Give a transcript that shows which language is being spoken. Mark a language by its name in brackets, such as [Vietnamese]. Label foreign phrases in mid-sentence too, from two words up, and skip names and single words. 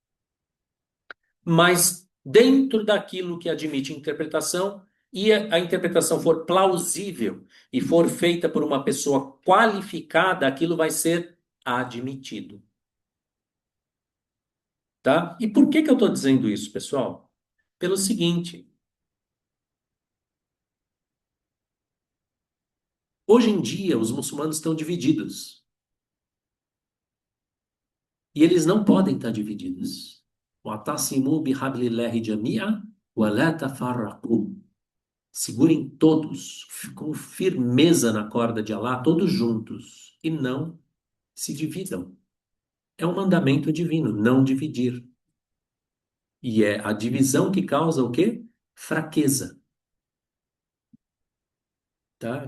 [Portuguese] Mas dentro daquilo que admite interpretação, e a interpretação for plausível e for feita por uma pessoa qualificada, aquilo vai ser admitido, tá? E por que que eu estou dizendo isso, pessoal? Pelo seguinte, hoje em dia os muçulmanos estão divididos e eles não podem estar divididos. [Arabic] واعتصموا بحبل الله جميعا ولا تفرقوا. [Portuguese] Segurem todos com firmeza na corda de Alá, todos juntos, e não se dividam. É um mandamento divino, não dividir. E é a divisão que causa o quê? Fraqueza, tá?